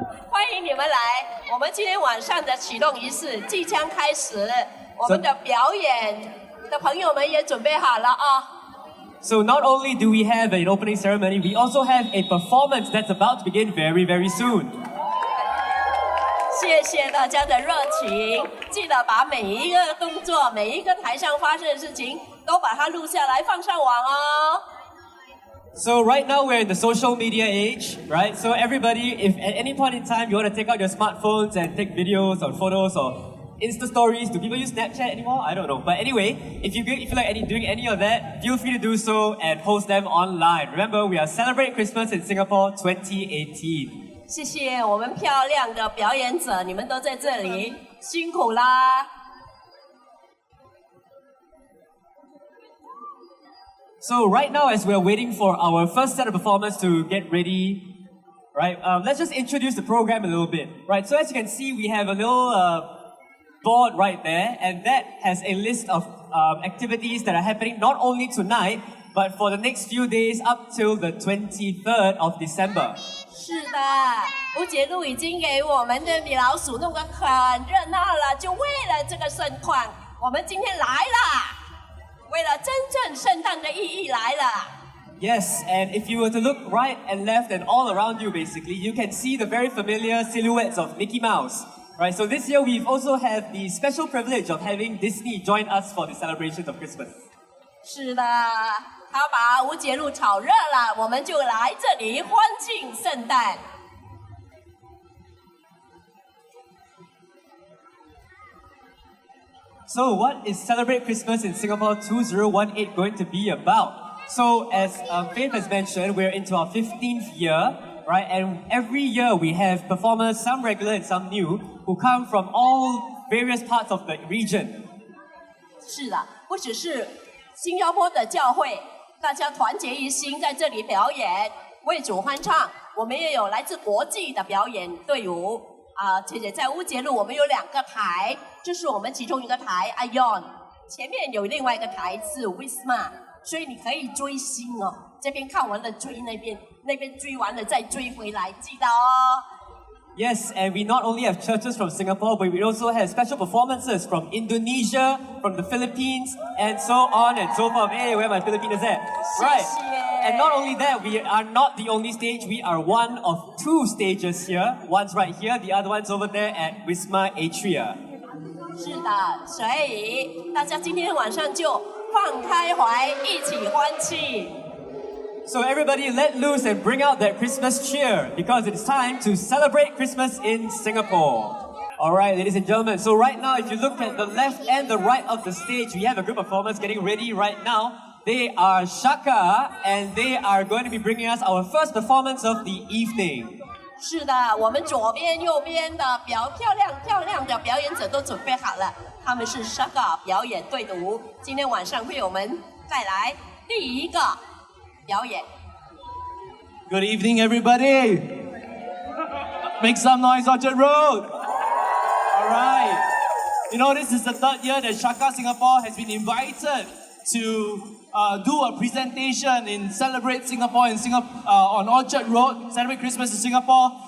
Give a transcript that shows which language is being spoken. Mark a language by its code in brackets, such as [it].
[zh] 欢迎你们来，我们今天晚上的启动仪式即将开始，我们的表演的朋友们也准备好了啊。 [en] So not only do we have an opening ceremony, we also have a performance that's about to begin very, very soon. [zh] 谢谢大家的热情，记得把每一个动作、每一个台上发生的事情都把它录下来放上网哦。 [en] So right now we're in the social media age, right? So everybody, if at any point in time you want to take out your smartphones and take videos or photos or Insta stories, do people use Snapchat anymore? I don't know. But anyway, if you feel like doing any of that, feel free to do so and post them online. Remember, we are celebrating Christmas in Singapore 2018. [zh] 谢谢我们漂亮的表演者，你们都在这里，辛苦啦。 [en] So right now, as we're waiting for our first set of performers to get ready, right, let's just introduce the program a little bit, right? So as you can see, we have a little board right there, and that has a list of activities that are happening not only tonight, but for the next few days up till the 23rd of December. [zh] 是的，吴杰路已经给我们的米老鼠弄得很热闹了，就为了这个盛况，我们今天来了。为了真正圣诞的意义来了。 [en] Yes, and if you were to look right and left and all around you, basically, you can see the very familiar silhouettes of Mickey Mouse. Right, so this year we've also had the special privilege of having Disney join us for the celebrations of Christmas. [zh] 是的，他把吴杰路炒热了，我们就来这里欢庆圣诞。 [en] So what is Celebrate Christmas in Singapore 2018 going to be about? So as Faith has mentioned, we're into our 15th year, right? And every year we have performers, some regular and some new, who come from all various parts of the region. [zh] 是的，不只是新加坡的教会，大家团结一心在这里表演，为主欢唱。我们也有来自国际的表演队伍。且且在乌节路我们有2个台，这是我们其中一个台 Ion， 前面有另外一个台是 Wisma， 所以你可以追星哦，这边看完了追那边，那边追完了再追回来，记得哦。 [en] Yes, and we not only have churches from Singapore, but we also have special performances from Indonesia, from the Philippines, and so on and so forth. Hey, where my Filipinos at? Right. And not only that, we are not the only stage. We are one of 2 stages here. One's right here, the other one's over there at Wisma Atria. [zh] 是的，所以大家今天晚上就放开怀，一起欢庆。 [en] So everybody let loose and bring out that Christmas cheer because it's time to celebrate Christmas in Singapore. Alright, ladies and gentlemen, so right now if you look at the left and the right of the stage, we have a group of performers getting ready right now. They are Shachah and they are going to be bringing us our first performance of the evening. [zh] 是的，我们左边、右边的漂亮的表演者都准备好了，他们是 Shachah 表演队伍，今天晚上为我们带来第一个表演。 [en] Good evening, everybody. Make some noise, Orchard Road. All right. You know, this is the 3rd year that Shachah Singapore has been invited to do a presentation in Celebrate Singapore on Orchard Road, Celebrate Christmas in Singapore.